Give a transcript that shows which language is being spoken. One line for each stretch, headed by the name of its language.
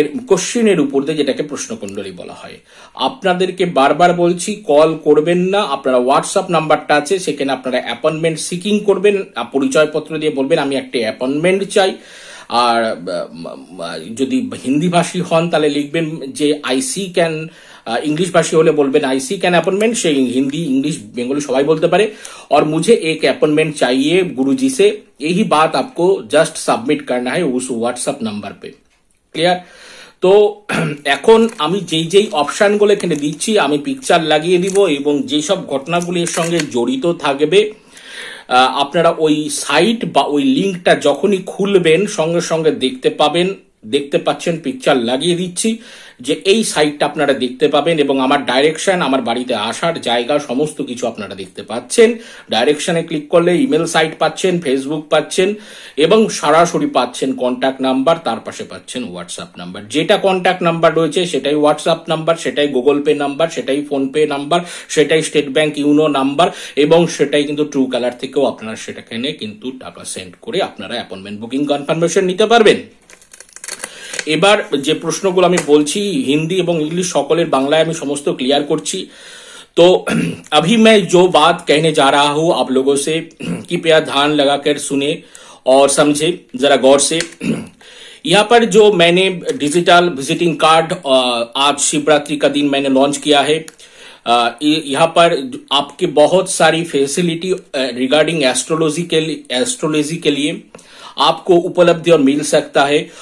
Bangla: কোশ্চেনের উপর দিয়ে, যেটাকে প্রশ্নকুণ্ডলী বলা হয়। আপনাদেরকে বারবার বলছি, কল করবেন না, আপনারা হোয়াটসঅ্যাপ নাম্বারটা আছে, সেখানে আপনারা অ্যাপয়েন্টমেন্ট সিকিং করবেন, পরিচয়পত্র দিয়ে বলবেন আমি একটা অ্যাপয়েন্টমেন্ট চাই। আর যদি হিন্দি ভাষী হন তাহলে লিখবেন যে আইসি ক্যান, इंग्लिश भाषी होले बोलबेन आई सी कैन अपॉइंटमेंट, से हिंदी इंग्लिश बेंगोली सबाई बोलते पारे।
Hindi: और मुझे एक अपॉइंटमेंट चाहिए गुरुजी से, यही बात आपको जस्ट सबमिट करना है उस व्हाट्सएप नंबर पे। क्लियर?
Bangla: তো এখন আমি যেই যেই অপশনগুলো এখানে দিচ্ছি আমি পিকচার লাগিয়ে দিব, এবং যেসব ঘটনাগুলি এর সঙ্গে জড়িত থাকবে আপনারা ওই সাইট বা ওই লিঙ্কটা যখনই খুলবেন সঙ্গে সঙ্গে দেখতে পাবেন। দেখতে পাচ্ছেন, পিকচার লাগিয়ে দিচ্ছি যে এই সাইটটা আপনারা দেখতে পাবেন, এবং আমার ডাইরেকশন, আমার বাড়িতে আসার জায়গা, সমস্ত কিছু আপনারা দেখতে পাচ্ছেন। ডাইরেকশনে ক্লিক করলে ইমেল সাইট পাচ্ছেন, ফেসবুক পাচ্ছেন, এবং সরাসরি পাচ্ছেন কন্ট্যাক্ট নাম্বার, তার পাশে পাচ্ছেন হোয়াটসঅ্যাপ নাম্বার। যেটা কন্ট্যাক্ট নাম্বার রয়েছে সেটাই হোয়াটসঅ্যাপ নাম্বার, সেটাই গুগল পে নাম্বার, সেটাই ফোন পে নাম্বার, সেটাই স্টেট ব্যাংক ইউনো নাম্বার, এবং সেটাই কিন্তু ট্রু কালার থেকেও আপনারা সেটাখানে কিন্তু টাকা সেন্ড করে আপনারা অ্যাপয়েন্টমেন্ট বুকিং কনফার্মেশন নিতে পারবেন। এবার যে প্রশ্নগুলো আমি বলছি হিন্দি এবং ইংলিশ সকলের, বাংলায় আমি সমস্ত ক্লিয়ার করছি।
Hindi: तो अभी मैं जो बात कहने जा रहा हूं आप लोगों से कृपया ध्यान लगाकर सुने और समझे जरा गौर से। यहाँ पर जो मैंने डिजिटल विजिटिंग कार्ड आज शिवरात्रि का दिन मैंने लॉन्च किया है, यहाँ पर आपके बहुत सारी फैसिलिटी रिगार्डिंग एस्ट्रोलॉजी के लिए आपको उपलब्धि और मिल सकता है।